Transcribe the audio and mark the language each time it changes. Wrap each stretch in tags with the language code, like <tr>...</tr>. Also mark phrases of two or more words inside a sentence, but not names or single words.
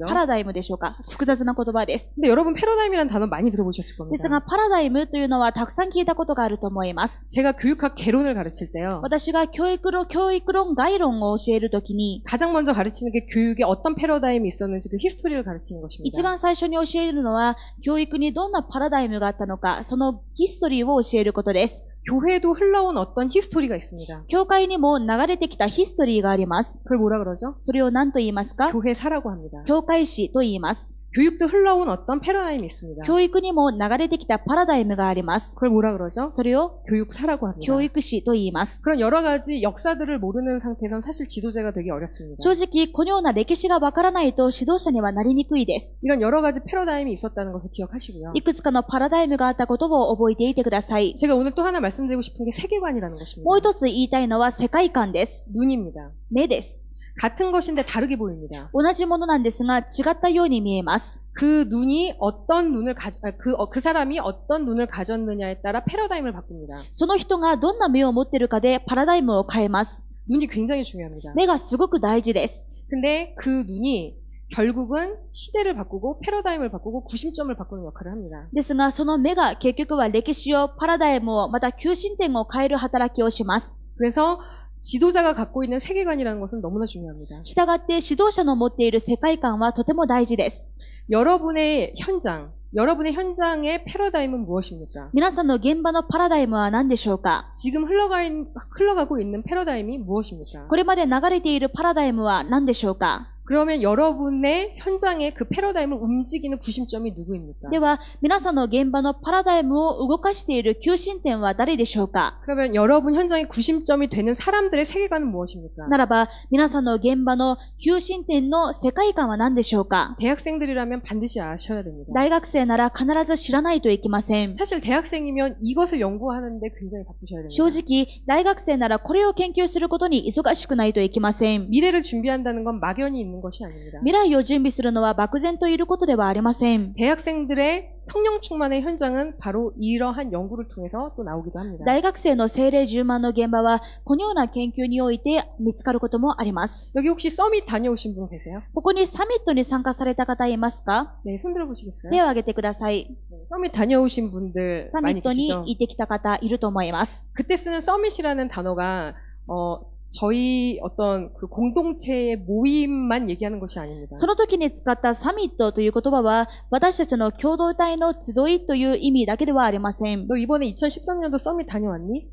<ja>パラダイムでしょうか。複雑な言葉です。</ja> <ko>근데 여러분 패러다임이라는 단어 많이 들어보셨을</ko> <ja>です</ja> <ko>겁니다.</ko> <ja>が、パラダイムというのはたくさん聞いたことがあると思います。</ja> <ko>제가 교육학 개론을 가르칠 때요.</ko> <ja>私が教育論概論を教えるときに、</ja> <ko>가장 먼저 가르치는 게 교육에 어떤 패러다임이 있었는지 그 히스토리를 가르치는</ko> <ja>一</ja> <ko>것입니다.</ko> <ja>番最初に教えるのは、教育にどんなパラダイムがあったのか、そのヒストリーを教えることです。</ja> <ko>교회도 흘러온 어떤 히스토리가 있습니다.</ko> <ja>教会にも流れてきたヒストリーがあります。</ja> <ko>그걸 뭐라 그러죠?</ko> <ja>それを何と言いますか？</ja> <ko>교회사라고 합니다.</ko> <ja>教会史と言います。</ja> <ko>교육도 흘러온 어떤 패러다임이 있습니다.</ko> <ja>教育にも流れてきたパラダイムがあります。</ja> <ko>그걸 뭐라 그러죠?</ko> <ja>それを</ja> <ko>교육사라고 합니다.</ko> <ja>教育史と言います。</ja> <ko>그런 여러 가지 역사들을 모르는 상태에선 사실 지도자가 되기 어렵습니다.</ko> <ja>正直、このような歴史がわからないと指導者にはなりにくいです。</ja> <ko>이런 여러 가지 패러다임이 있었다는 것을 기억하시고요.</ko> <ja>いくつかのパラダイムがあったことを覚えていてください。</ja> <ko>제가 오늘 또 하나 말씀드리고 싶은 게 세계관이라는</ko> <ja>もう</ja> <ko>것입니다.</ko> <ja>一つ言いたいのは世界観です。</ja> <ko>눈입니다.</ko> <ja>目です。</ja> <ko>같은 것인데 다르게 보입니다.</ko> <ja>同じものなんですが違ったように見えます。</ja> <ko>그 눈이 어떤 눈을 그 사람이 어떤 눈을 가졌느냐에 따라 패러다임을 바꿉니다.</ko> <ja>その人がどんな目を持っているかでパラダイムを変えます。</ja> <ko>눈이 굉장히 중요합니다.</ko> <ja>目がすごく大事です。</ja> <ko>근데 그 눈이 결국은 시대를 바꾸고 패러다임을 바꾸고 구심점을 바꾸는 역할을 합니다.</ko> <ja>ですが、その目が結局は歴史を、パラダイムを、また求心点を変える働きをします。</ja> <ko>그래서 지도자가 갖고 있는 세계관이라는 것은 너무나 중요합니다.</ko> <ja>したがって指導者の持っている世界観はとても大事です。</ja> <ko>여러분의 현장의 패러다임은 무엇입니까?</ko> <ja>皆さんの現場のパラダイムは何でしょうか？</ja> <ko>지금 흘러가고 있는 패러다임이 무엇입니까?</ko> <ja>これまで流れているパラダイムは何でしょうか？</ja> <ko>그러면 여러분의 현장의 그 패러다임을 움직이는 구심점이 누구입니까?</ko> <ja>では、皆さんの現場のパラダイムを動かしている求心点は誰でしょうか？</ja> <ko>그러면 여러분 현장의 구심점이 되는 사람들의 세계관은 무엇입니까?</ko> <ja>ならば、皆さんの現場の求心点の世界観は何でしょうか？</ja> <ko>대학생들이라면 반드시 아셔야 됩니다.</ko> <ja>大学生なら必ず知らないといけません。</ja> <ko>사실 대학생이면 이것을 연구하는데 굉장히 바쁘셔야 됩니다.</ko> <ja>正直、大学生ならこれを研究することに忙しくないといけません。</ja> <ko>미래를 준비한다는 건 막연히 있는 것이 아닙니다.</ko> <ja>未来を準備するのは漠然といることではありません。</ja> <ko>대학생들의 성령 충만의 현장은 바로 이러한 연구를 통해서 또 나오기도 합니다.</ko> <ja>大学生の精霊充満の現場は、このような研究において見つかることもあります。</ja> <ko>여기 혹시 서밋 다녀오신 분 계세요?</ko> <ja>ここにサミットに参加された方いますか？</ja> <ko>네, 손 들어보시겠어요?</ko> <ja>手を挙げてください。</ja> <ko>네, 서밋 다녀오신 분들</ko> <ja>サミ</ja> <ko>많이</ko> <ja>ットに</ja> <ko>계시죠?</ko> <ja>行ってきた方いると思います。</ja> <ko>그때 쓰는 서밋이라는 단어가 저희 어떤 그 공동체의 모임만 얘기하는 것이 아닙니다.</ko> <ja>その時に使ったサミットという言葉は、私たちの共同体の集いという意味だけではありません。</ja> <ko>너 이번에 2013년도 서밋 다녀왔니?</ko>